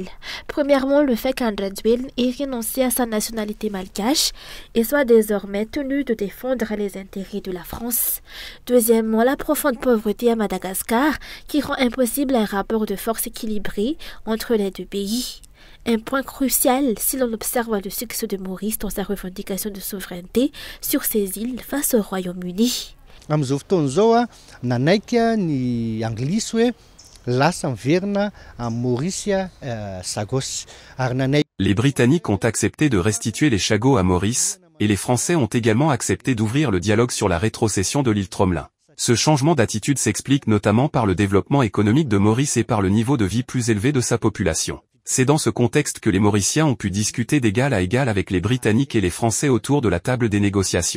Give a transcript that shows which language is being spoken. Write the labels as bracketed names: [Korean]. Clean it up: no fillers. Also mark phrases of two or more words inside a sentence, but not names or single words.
[French] Premièrement, le fait qu'Andradouane ait renoncé à sa nationalité malgache et soit désormais tenu de défendre les intérêts de la France. Deuxièmement, la profonde pauvreté à Madagascar qui rend impossible un rapport de force équilibré entre les deux pays. Un point crucial si l'on observe le succès de Maurice dans sa revendication de souveraineté sur ces îles face au Royaume-Uni. [Malagasy] Amizao fotoan'izao nanaiky ny anglisy hoe lasa miverina [French] à Maurice [Malagasy] Sagos ary nanaiky. [French] Les Britanniques ont accepté de restituer les Chagos à Maurice, et les Français ont également accepté d'ouvrir le dialogue sur la rétrocession de l'île Tromelin. Ce changement d'attitude s'explique notamment par le développement économique de Maurice et par le niveau de vie plus élevé de sa population. C'est dans ce contexte que les Mauriciens ont pu discuter d'égal à égal avec les Britanniques et les Français autour de la table des négociations.